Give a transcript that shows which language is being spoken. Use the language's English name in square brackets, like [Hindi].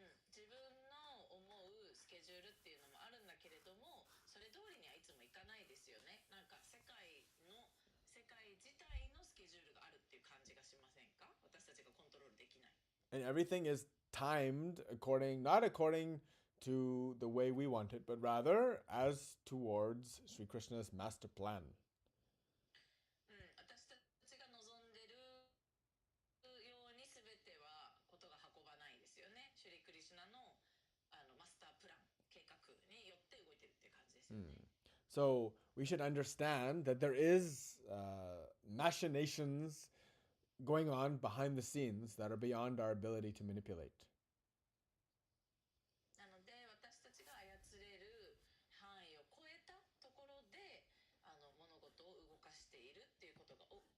[Japanese] 自分の思うスケジュールっていうのもあるんだけれども、それ通りにはいつもいかないですよね。なんか世界自体のスケジュールがあるっていう感じがしませんか？私たちがコントロールできない。 [English] And everything is timed not according to the way we want it, but rather as towards Sri Krishna's master plan. [Japanese] 私たちが望んでるように全てはことが運ばないですよね。シュリクリシュナのマスタープラン、計画によって動いてるっていう感じですよね。 [English] So we should understand that there is machinations going on behind the scenes that are beyond our ability to manipulate. [Japanese] なので私たちが操れる範囲を超えたところで物事を動かしているっていうことが起